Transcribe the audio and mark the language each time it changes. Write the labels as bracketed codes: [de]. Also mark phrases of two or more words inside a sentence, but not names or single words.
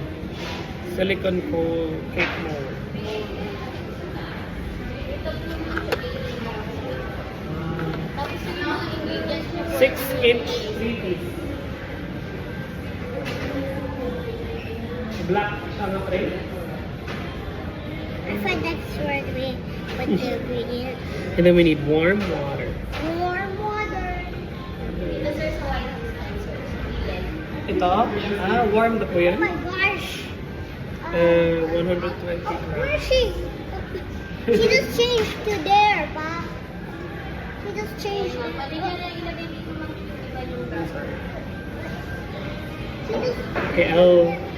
[en] Silicone cool cake mold. 6-inch CDs. [tl] Black siya nga pre. [en] I thought that's where we put the ingredients. And then we need warm water. Warm water. [tl] Ito? Warm na po Oh yan. [en] my gosh. 120 Where grams. is she? She just changed to there, Pa. She just changed. She just... Okay, I'll...